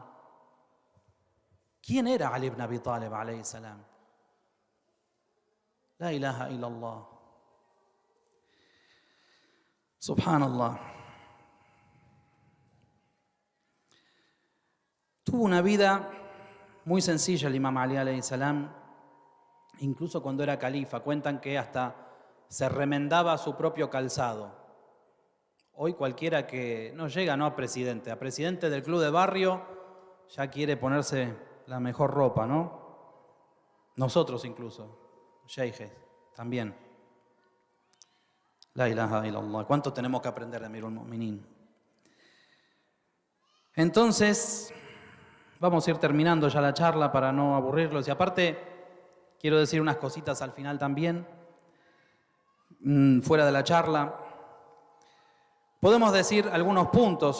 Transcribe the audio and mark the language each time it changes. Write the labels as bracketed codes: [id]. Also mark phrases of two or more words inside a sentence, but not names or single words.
[es] ¿Quién era Ali ibn Abi Talib [ar] عليه السلام? لا إله إلا الله. سبحان الله. [es] Tuvo una vida muy sencilla el imam Ali [ar] عليه السلام, [es] incluso cuando era califa. Cuentan que hasta se remendaba su propio calzado. Hoy cualquiera que no llega a presidente del club de barrio, ya quiere ponerse la mejor ropa, ¿no? Nosotros incluso, sheikhes, también. [ar] لا إله إلا الله. [es] ¿Cuánto tenemos que aprender de Amirul Mu'minin? Entonces, vamos a ir terminando ya la charla para no aburrirlos. Y aparte, quiero decir unas cositas al final también, fuera de la charla. Podemos decir algunos puntos.